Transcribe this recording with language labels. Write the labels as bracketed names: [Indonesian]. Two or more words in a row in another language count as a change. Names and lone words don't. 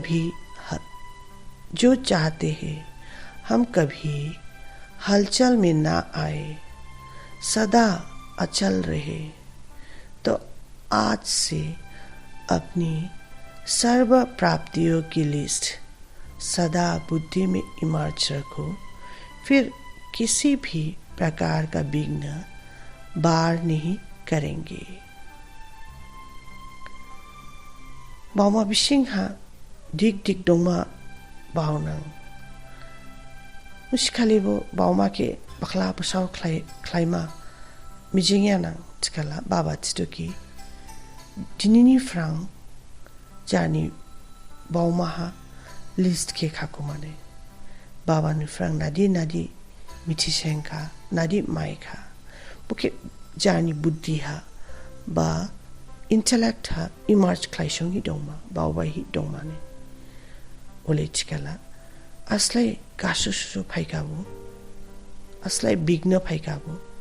[Hindi] कभी हलचल में ना आए, सदा अचल रहे, तो आज से अपनी सर्व प्राप्तियों की लिस्ट सदा बुद्धि में इमर्ज रखो, फिर किसी भी प्रकार का विघ्न बार नहीं करेंगे। [Kok Borok] बामा बिसिंहा दिक दिक डोंगमा बावनांग मुश्किल वो बावमा के बखला पसाव क्लाइमा मिजिंगिया नांग चिकला बाबा चिटुकी दिनिनी फ्रांग जानी बावमा हा लिस्ट के खाको माने बाबा नि फ्रांग नादी मिथिसेंखा नादी माइखा बुके जानी बुद्धि हा बा इंटेलेक्ट हा इमर्ज क्लाइशोंगी डोंगमा बावबा ही डोंगमा ने ओले चिकला असलाई गासुसु फाइकाबो असलाई बिग्न फाइकाबो